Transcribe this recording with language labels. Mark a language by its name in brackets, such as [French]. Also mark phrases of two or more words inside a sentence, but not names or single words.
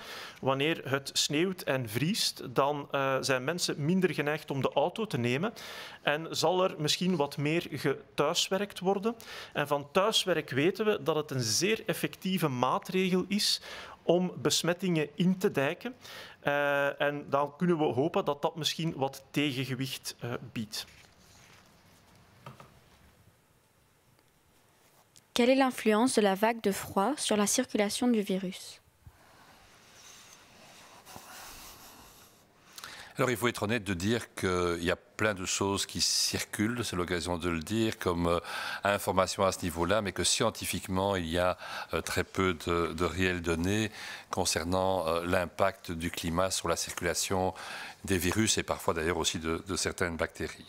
[Dutch] Wanneer het sneeuwt en vriest, dan zijn mensen minder geneigd om de auto te nemen en zal er misschien wat meer gethuiswerkt worden. En van thuiswerk weten we dat het een zeer effectieve maatregel is om besmettingen in te dijken. En dan kunnen we hopen dat dat misschien wat tegengewicht biedt. [French] Quelle est l'influence de la vague de froid sur la circulation du virus? Alors, il faut être honnête de dire qu'il y a plein de choses qui circulent, c'est l'occasion de le dire, comme information à ce niveau-là, mais que scientifiquement, il y a très peu de réelles données concernant l'impact du climat sur la circulation des virus et parfois d'ailleurs aussi de certaines bactéries.